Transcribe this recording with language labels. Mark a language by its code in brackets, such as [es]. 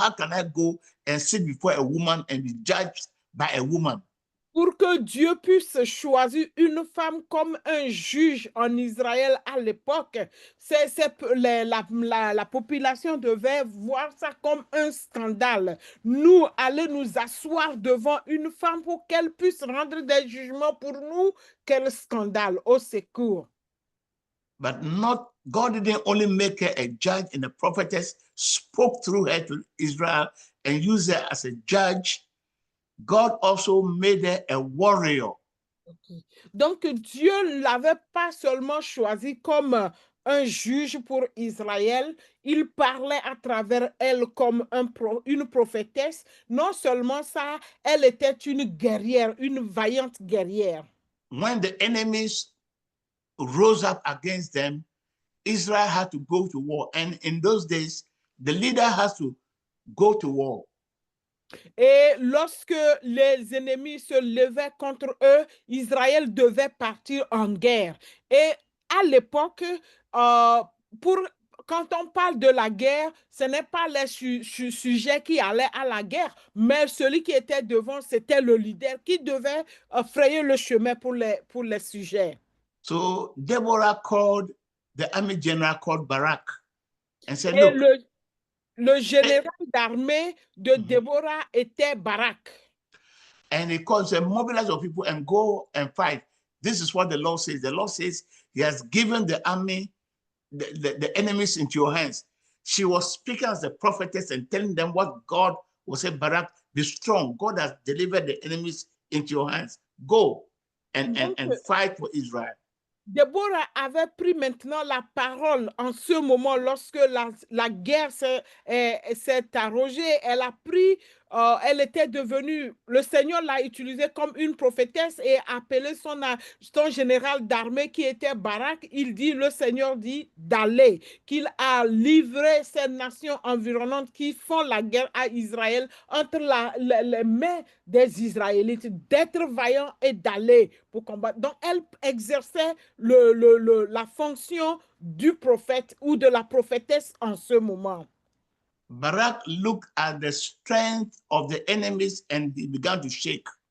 [en] How can I go and sit before a woman and be judged by a woman? [fr] Pour que Dieu puisse choisir une femme comme un juge en Israël à l'époque, la population devait voir ça comme un scandale. Nous, aller nous asseoir devant une femme pour qu'elle puisse rendre des jugements pour nous, quel scandale, au secours. [en] But God didn't only make her a judge and a prophetess, spoke through her to Israel and used her as a judge. God also made her a warrior. Okay. [fr] Donc, Dieu ne l'avait pas seulement choisi comme un juge pour Israël, il parlait à travers elle comme une prophétesse. Non seulement ça, elle était une guerrière, une vaillante guerrière. [en] When the enemies rose up against them, Israel had to go to war. And in those days, the leader has to go to war. [fr] Et lorsque les ennemis se levaient contre eux, Israël devait partir en guerre. Et à l'époque, quand on parle de la guerre, ce n'est pas les sujets qui allaient à la guerre, mais celui qui était devant, c'était le leader qui devait frayer le chemin pour les sujets. [en] So Deborah called the army general called Barak and said, [fr] et [en] look, [fr] le général d'armée de Déborah était Barak. [en] And he calls them, mobilize your people and go and fight. This is what the Lord says. The Lord says he has given the army, the enemies into your hands. She was speaking as a prophetess and telling them what God was saying. Barak, be strong. God has delivered the enemies into your hands. Go and [fr] Donc, [en] fight for Israel. [fr] Déborah avait pris maintenant la parole en ce moment lorsque la guerre s'est arrogée. Elle a pris, elle était devenue, le Seigneur l'a utilisée comme une prophétesse et appelé son général d'armée qui était Barak. Il dit, le Seigneur dit d'aller, qu'il a livré ces nations environnantes qui font la guerre à Israël entre les mains des Israélites, d'être vaillant et d'aller pour combattre. Donc, elle exerçait la fonction du prophète ou de la prophétesse en ce moment. [en] Barak looked at the strength of the enemies and he began to shake.